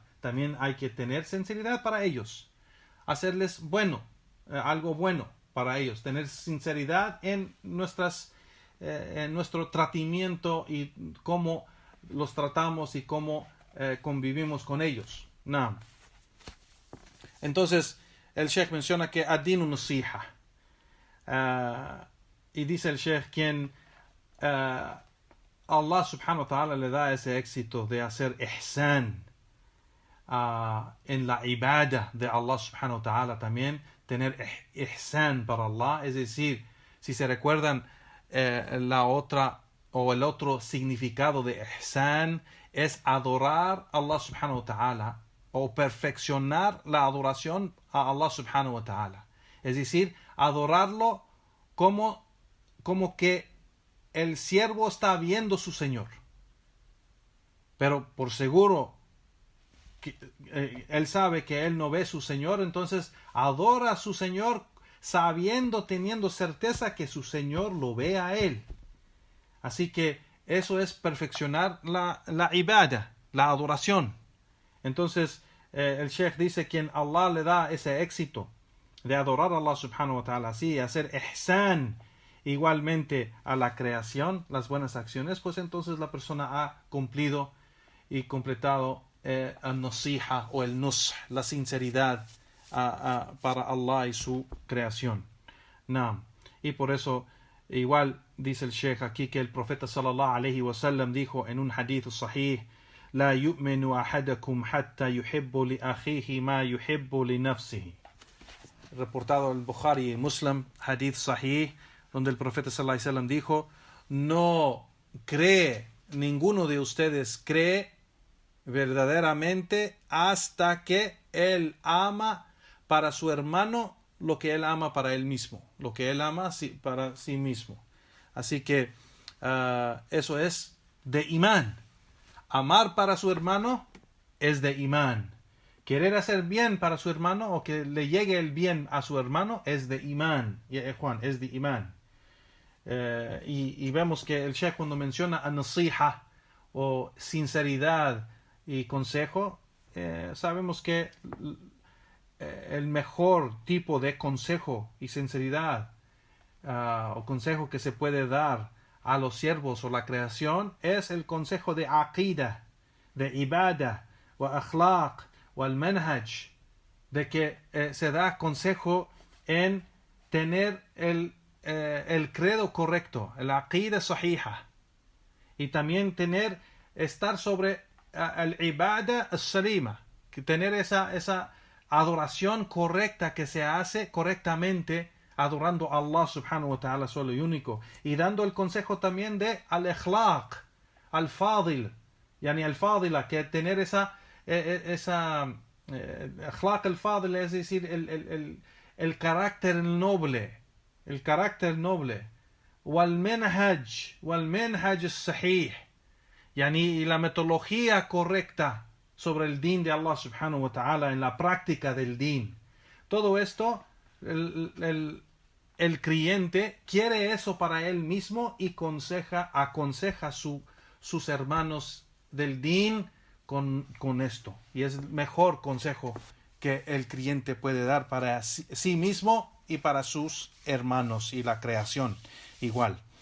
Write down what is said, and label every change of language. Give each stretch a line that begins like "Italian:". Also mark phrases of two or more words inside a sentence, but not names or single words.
Spanish: También hay que tener sinceridad para ellos, hacerles algo bueno para ellos, tener sinceridad en nuestro tratamiento y cómo los tratamos y cómo convivimos con ellos. No. Entonces, el Sheikh menciona que
Arabic: الدين نصيحة.
Spanish: Y dice el Sheikh quien
Arabic: الله سبحانه و
Spanish: ta'ala le da ese éxito de hacer ihsan en la ibadah de Allah subhanahu wa ta'ala, también tener ihsan para Allah, es decir, si se recuerdan el otro significado de ihsan es adorar a
Arabic: الله سبحانه وتعالى
Spanish: o perfeccionar la adoración a
Arabic: الله سبحانه وتعالى,
Spanish: es decir, adorarlo como que el siervo está viendo a su Señor, pero por seguro él sabe que él no ve a su Señor, entonces adora a su Señor teniendo certeza que su Señor lo ve a él. Así que eso es perfeccionar la ibadah, la adoración. Entonces el Sheikh dice quien Allah le da ese éxito de adorar a
Arabic: الله سبحانه وتعالى,
Spanish: así hacer ihsan igualmente a la creación, las buenas acciones, pues entonces la persona ha cumplido y completado el nasiha o el nush, la sinceridad para Allah y su creación. Y por eso igual dice el Sheikh aquí que el profeta
Arabic: صلى الله عليه وسلم
Spanish: dijo en un
Arabic: حديث صحيح: لا يؤمن أحدكم حتى يحب لأخيه ما يحب لنفسه.
Spanish: Reportado el Bukhari y Muslim,
Arabic: حديث صحيح,
Spanish: donde el profeta
Arabic: صلى الله عليه وسلم
Spanish: dijo: ninguno de ustedes cree verdaderamente hasta que él ama para su hermano lo que él ama para él mismo, lo que él ama para sí mismo. Así que eso es de imán. Amar para su hermano es de imán. Querer hacer bien para su hermano o que le llegue el bien a su hermano es de imán. Juan, es de imán. Y vemos que el Sheikh cuando menciona an-nasiha o sinceridad y consejo, sabemos que el mejor tipo de consejo y sinceridad o consejo que se puede dar a los siervos o la creación es el consejo de aqidah, de ibadah,
Arabic: وأخلاق,
Spanish: o al manhaj, de que se da consejo en tener el credo correcto, el
Arabic: عقيدة صحيحة,
Spanish: y también estar sobre el
Arabic: عبادة السليمة,
Spanish: tener esa adoración correcta que se hace correctamente adorando a
Arabic: الله سبحانه وتعالى
Spanish: solo y único, y dando el consejo también de
Arabic: الأخلاق الفاضل يعني الفاضلة,
Spanish: que tener esa
Arabic: أخلاق الفاضل,
Spanish: es decir, el carácter noble,
Arabic: والمنهج الصحيح يعني
Spanish: la metodología correcta sobre el din de
Arabic: الله سبحانه وتعالى,
Spanish: en la práctica del din. Todo esto el creyente quiere eso para él mismo y aconseja a sus hermanos del din con esto. Y es el mejor consejo que el creyente puede dar para sí mismo y para sus hermanos y la creación igual.